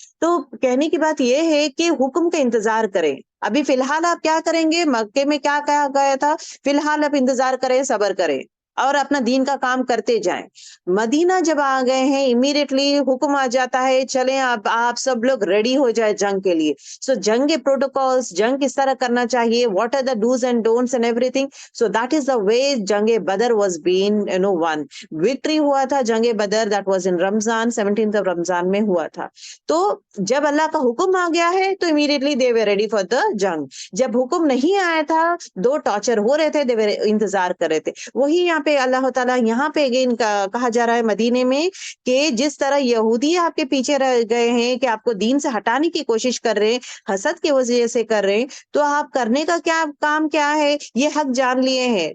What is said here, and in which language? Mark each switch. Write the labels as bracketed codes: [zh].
[ur] تو کہنے کی بات یہ ہے کہ حکم کا انتظار کریں. ابھی فی الحال آپ کیا کریں گے؟ مکے میں کیا کہا گیا تھا؟ فی الحال آپ انتظار کریں، صبر کریں اور اپنا دین کا کام کرتے جائیں. مدینہ جب آ گئے ہیں امیڈیٹلی حکم آ جاتا ہے چلیں آپ سب لوگ ریڈی ہو جائے جنگ کے لیے. سو جنگ کے پروٹوکالز، جنگ کس طرح کرنا چاہیے، [en] What are the dos and don'ts and everything. So that is the way Jang Badr was been won. [ur] وکٹری ہوا تھا جنگ بدر، [en] that was in Ramadan, [ur] 17 رمضان میں ہوا تھا. تو جب اللہ کا حکم آ گیا ہے تو immediately [en] they were ready for the [ur] جنگ. جب حکم نہیں آیا تھا، 2 ٹارچر ہو رہے تھے، دے وے انتظار کر رہے تھے. وہی یہاں پہ پہ اللہ تعالیٰ یہاں پہ اگین کہا جا رہا ہے مدینے میں کہ جس طرح یہودی آپ کے پیچھے رہ گئے ہیں کہ آپ کو دین سے ہٹانے کی کوشش کر رہے ہیں، حسد کی وجہ سے کر رہے ہیں، تو آپ کرنے کا کیا کام کیا ہے؟ یہ حق جان لیے ہیں.